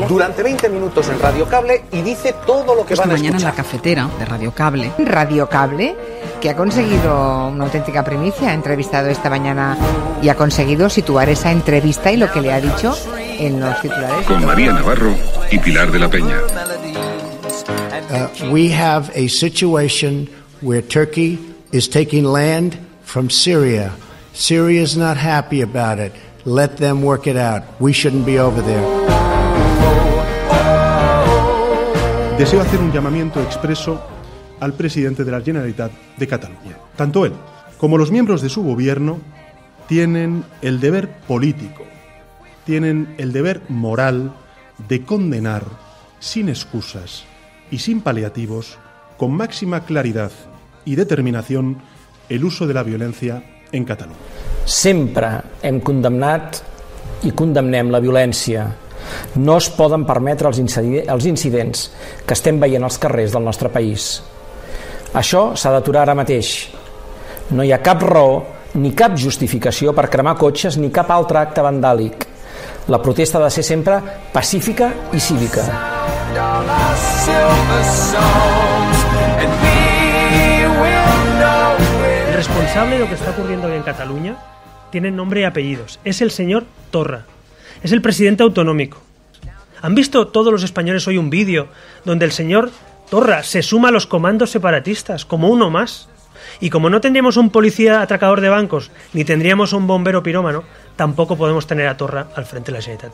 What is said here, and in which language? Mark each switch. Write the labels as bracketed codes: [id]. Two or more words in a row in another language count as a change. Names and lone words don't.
[es] Durante 20 minutos en Radio Cable y dice todo lo que van a escuchar. Mañana en La Cafetera de Radio Cable. Radio Cable, que ha conseguido una auténtica primicia, ha entrevistado esta mañana y ha conseguido situar esa entrevista y lo que le ha dicho en los titulares. Con María Navarro y Pilar de la Peña. [en] We have a situation where Turkey is taking land from Syria. Syria is not happy about it. Let them work it out. We shouldn't be over there. [es] Deseo hacer un llamamiento expreso al presidente de la Generalitat de Cataluña. Tanto él como los miembros de su gobierno tienen el deber político, tienen el deber moral de condenar sin excusas y sin paliativos, con máxima claridad y determinación, el uso de la violencia en Catalunya. [ca] Sempre hem condemnat i condemnem la violència. No es poden permetre els incidents que estem veient als carrers del nostre país. Això s'ha d'aturar ara mateix. No hi ha cap raó ni cap justificació per cremar cotxes ni cap altre acte vandàlic. La protesta ha de ser sempre pacífica i cívica. [es] El responsable de lo que está ocurriendo hoy en Cataluña tiene nombre y apellidos. Es el señor Torra. Es el presidente autonómico. ¿Han visto todos los españoles hoy un vídeo donde el señor Torra se suma a los comandos separatistas como uno más? Y como no tendríamos un policía atracador de bancos ni tendríamos un bombero pirómano, tampoco podemos tener a Torra al frente de la Generalitat.